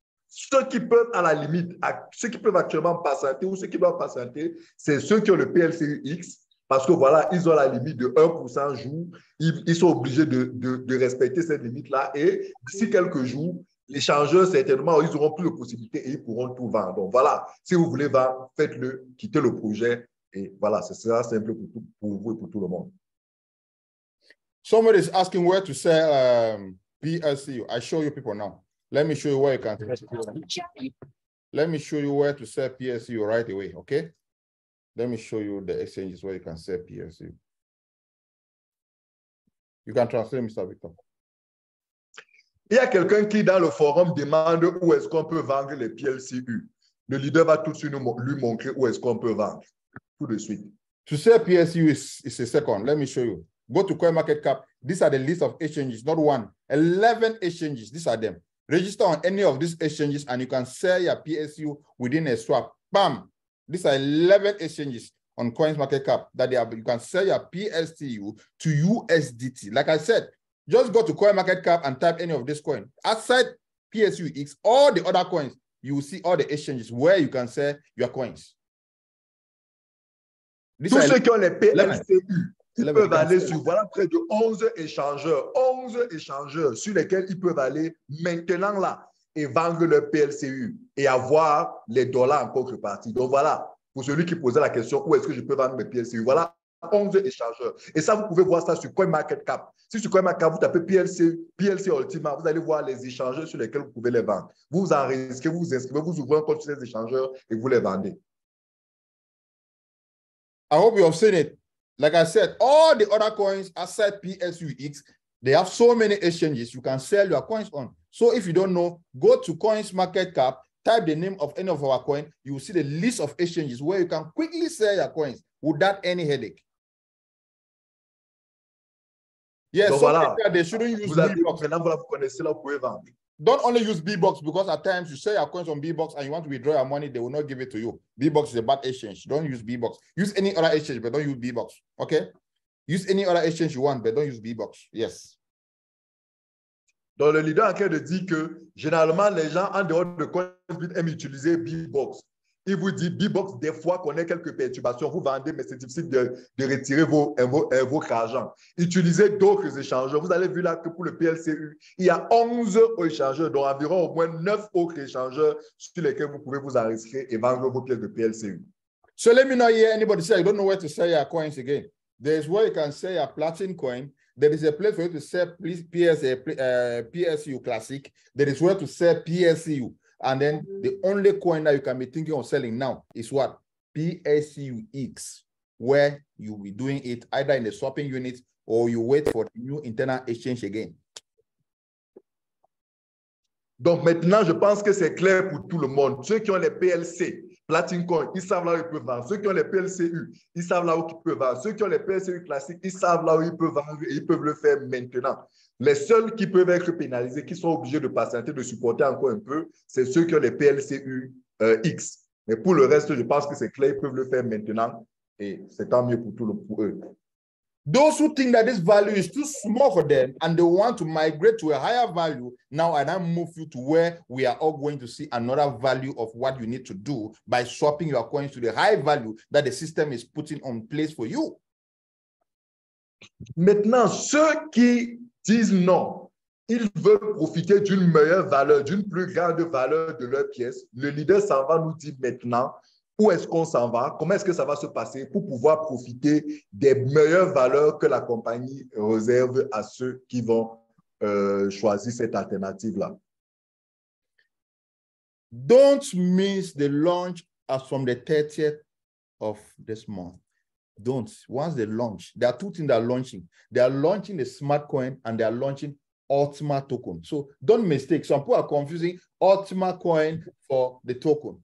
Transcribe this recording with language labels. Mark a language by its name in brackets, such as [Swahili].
[French] Ceux qui peuvent, à la limite, ceux qui peuvent actuellement patienter ou ceux qui doivent patienter, c'est ceux qui ont le PLCUX parce que voilà, ils ont la limite de 1% jour. Ils sont obligés de respecter cette limite-là et d'ici quelques jours, les changeurs, certainement, ils n'auront plus de possibilités et ils pourront tout vendre. Donc voilà, si vous voulez vendre, faites-le, quittez le projet et voilà, ce sera simple pour vous et pour tout le monde. [English] Somebody is asking where to sell PLCU. I show you people now. Let me show you where you can. Let me show you where to sell PSU right away, okay? Let me show you the exchanges where you can sell PSU. You can translate, Mr. Victor. [French] Il y a quelqu'un qui, dans le forum, demande où est-ce qu'on peut vendre les PLCU. Le leader va tout de suite lui montrer où est-ce qu'on peut vendre. Tout de suite. [English] To sell PSU is a second. Let me show you. Go to CoinMarketCap. These are the list of exchanges, not one. 11 exchanges. These are them. Register on any of these exchanges and you can sell your PSU within a swap. Bam! These are 11 exchanges on CoinMarketCap that you can sell your PSU to USDT. Like I said, just go to CoinMarketCap and type any of this coin. Outside PSUX, all the other coins, you will see all the exchanges where you can sell your coins. [French] Tous ceux qui ont les PLCU, ils peuvent aller sur, voilà, près de 11 échangeurs sur lesquels ils peuvent aller maintenant là et vendre leur PLCU et avoir les dollars en contrepartie. Donc voilà, pour celui qui posait la question, où est-ce que je peux vendre mes PLCU? Voilà, 11 échangeurs. Et ça, vous pouvez voir ça sur CoinMarketCap. Si sur CoinMarketCap, vous tapez PLC Ultima, vous allez voir les échangeurs sur lesquels vous pouvez les vendre. Vous vous enregistrez, vous vous inscrivez, vous ouvrez un compte sur les échangeurs et vous les vendez. [English] I hope you have seen it. Like I said, all the other coins aside PSUX, they have so many exchanges you can sell your coins on. So if you don't know, go to CoinMarketCap, type the name of any of our coin, you will see the list of exchanges where you can quickly sell your coins without any headache. Yes, [French] donc [English] so [French] voilà, [English] they shouldn't use Bbox. [French] Maintenant, vous connaissez là, vous pouvez vendre. [English] Don't only use Bbox because at times you sell your coins on Bbox and you want to withdraw your money, they will not give it to you. Bbox is a bad exchange. Don't use Bbox. Use any other exchange, but don't use Bbox. Okay? Use any other exchange you want, but don't use Bbox. Yes. [French] Donc, le leader en train de dire que généralement, les gens en dehors de Coinbit aiment utiliser Bbox. Il vous dit Bbox, des fois, connaît quelques perturbations. Vous vendez, mais c'est difficile de retirer votre argent. Utilisez d'autres échangeurs. Vous avez vu là que pour le PLCU, il y a 11 échangeurs, dont environ au moins 9 autres échangeurs sur lesquels vous pouvez vous enregistrer et vendre vos pièces de PLCU. [English] So let me not hear anybody say, I don't know where to sell your coins again. There's where you can sell your Platin coin. There is a place for you to sell PSU Classic. There is where to sell PSU. And then the only coin that you can be thinking of selling now is what? PSUX, where you'll be doing it either in the swapping unit or you wait for the new internal exchange again. [French] Donc maintenant, je pense que c'est clair pour tout le monde. Ceux qui ont les PLC, Platin Coin, ils savent là où ils peuvent vendre. Ceux qui ont les PLCU, ils savent là où ils peuvent vendre. Ceux qui ont les PLCU classiques, ils savent là où ils peuvent vendre et ils peuvent le faire maintenant. Les seuls qui peuvent être pénalisés, qui sont obligés de patienter, de supporter encore un peu, c'est ceux qui ont les PLCU X. Mais pour le reste, je pense que c'est clair, ils peuvent le faire maintenant et c'est tant mieux pour eux. [English] Those who think that this value is too small for them and they want to migrate to a higher value, now I now move you to where we are all going to see another value of what you need to do by swapping your coins to the high value that the system is putting on place for you. [French] Maintenant, ceux qui disent non, ils veulent profiter d'une meilleure valeur, d'une plus grande valeur de leur pièce. Le leader s'en va nous dire maintenant où est-ce qu'on s'en va, comment est-ce que ça va se passer pour pouvoir profiter des meilleures valeurs que la compagnie réserve à ceux qui vont choisir cette alternative-là. [English] Don't miss the launch as from the 30th of this month. Don't. Once they launch, there are two things that are launching. They are launching the smart coin and they are launching Ultima token. So don't mistake. Some people are confusing Ultima coin for the token.